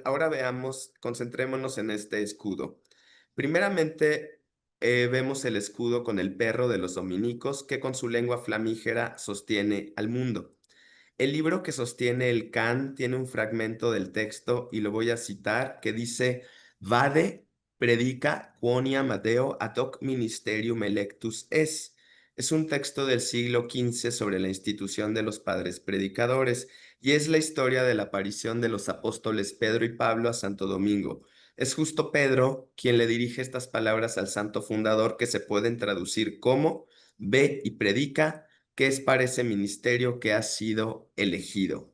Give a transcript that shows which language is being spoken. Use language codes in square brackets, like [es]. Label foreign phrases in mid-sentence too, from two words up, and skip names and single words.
[es] Ahora veamos, concentrémonos en este escudo. Primeramente, vemos el escudo con el perro de los dominicos que con su lengua flamígera sostiene al mundo. El libro que sostiene el can tiene un fragmento del texto y lo voy a citar que dice: [la] Vade predica quonia Amadeo ad hoc ministerium electus es. [es] Es un texto del siglo XV sobre la institución de los padres predicadores y es la historia de la aparición de los apóstoles Pedro y Pablo a Santo Domingo. Es justo Pedro quien le dirige estas palabras al santo fundador que se pueden traducir como: Ve y predica, que es para ese ministerio que ha sido elegido.